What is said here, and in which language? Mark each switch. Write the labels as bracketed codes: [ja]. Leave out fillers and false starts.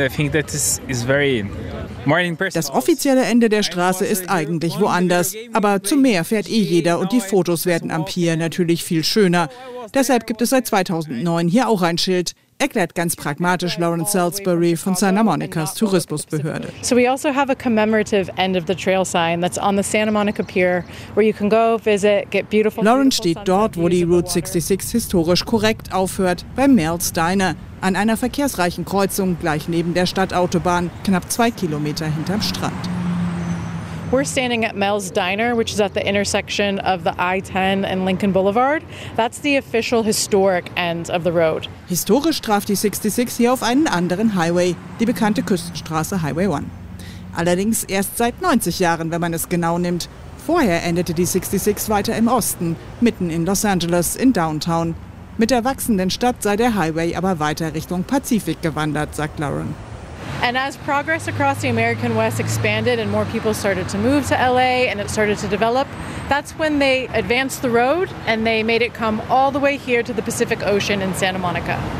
[de] Das offizielle Ende der Straße ist eigentlich woanders. Aber zum Meer fährt eh jeder und die Fotos werden am Pier natürlich viel schöner. Deshalb gibt es seit 2009 hier auch ein Schild, erklärt ganz pragmatisch Lawrence Salisbury von Santa Monicas Tourismusbehörde. [en] So we also have a commemorative end of the trail sign that's on the Santa Monica Pier, where you can go visit, get beautiful. [de] Lawrence steht dort, wo die Route 66 historisch korrekt aufhört, beim Merle's Diner, an einer verkehrsreichen Kreuzung gleich neben der Stadtautobahn, knapp 2 Kilometer hinterm Strand. [en] We're standing at Mel's Diner, which is at the intersection of the I-10 and Lincoln Boulevard. That's the official historic end of the road. [de] Historisch traf die 66 hier auf einen anderen Highway, die bekannte Küstenstraße Highway 1. Allerdings erst seit 90 Jahren, wenn man es genau nimmt. Vorher endete die 66 weiter im Osten, mitten in Los Angeles, in Downtown. Mit der wachsenden Stadt sei der Highway aber weiter Richtung Pazifik gewandert, sagt Lauren. [en] And as progress across the American West expanded and more people started to move to LA and it started to develop, that's when they advanced the road and they made it come all the way here to the Pacific Ocean in Santa Monica.